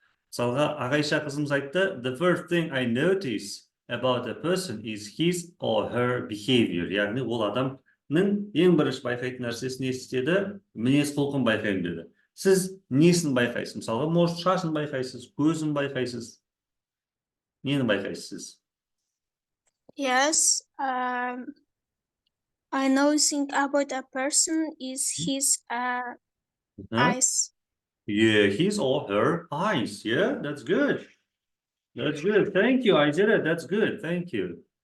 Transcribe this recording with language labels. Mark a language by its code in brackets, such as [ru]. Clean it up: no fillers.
[kk] Мысалға, Ағайша қызымыз айтты, [en] the first thing I notice about a person is his or her behavior. [kk] Яғни, ол адамның ең бірінші байқайтын нәрсесі не істеді? Мінез құлқын байқаймын деді. Сіз несін байқайсыз? Мысалға, может, шашын байқайсыз, көзін байқайсыз. Нені байқайсыз? [en] Yes. I know think about a person is his eyes. Yeah, his or her eyes. Yeah, that's good. That's good. Thank you, Ayzera. That's good. Thank you.